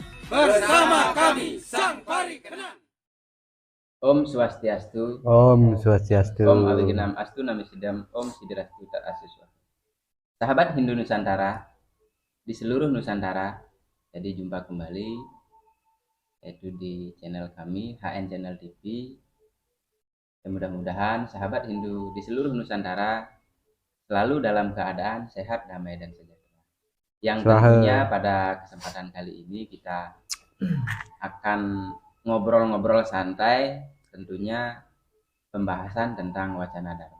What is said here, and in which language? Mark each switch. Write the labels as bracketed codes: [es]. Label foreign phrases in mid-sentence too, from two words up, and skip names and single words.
[id] bersama kami Sang Parikenan. [sa] Om Swastiastu. Om Swastiastu. Om Awiginam Astu Namisidam. Om Sidirastu Tak Asuswa. [id] Sahabat Hindu Nusantara di seluruh Nusantara, jadi jumpa kembali yaitu di channel kami HN Channel TV. Mudah-mudahan sahabat Hindu di seluruh Nusantara selalu dalam keadaan sehat, damai, dan sejahtera. Yang tentunya pada kesempatan kali ini kita akan ngobrol-ngobrol santai, tentunya pembahasan tentang wacana dharma.